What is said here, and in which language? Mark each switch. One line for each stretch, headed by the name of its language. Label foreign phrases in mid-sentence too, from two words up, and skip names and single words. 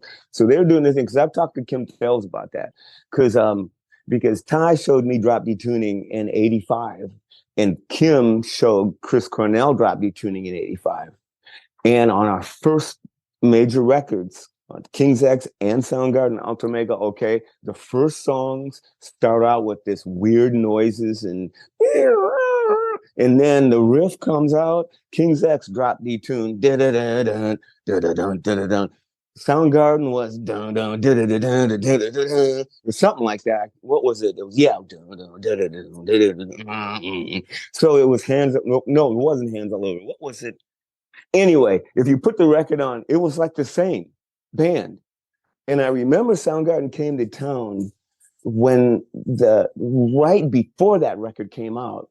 English: So they were doing this thing. Because I've talked to Kim Fells about that, because Ty showed me drop D tuning in '85, and Kim showed Chris Cornell drop D tuning in '85, and on our first major records, kingsx and Soundgarden, Ultra Mega, okay, the first songs start out with this weird noises and then the riff comes out. kingsx drop D tune, da-da-da-dun, da-da-dun. Soundgarden was dun dun da da da da da da or something like that. What was it? It was so it was hands up. No, it wasn't hands all over. What was it? Anyway, if you put the record on, it was like the same band. And I remember Soundgarden came to town when right before that record came out.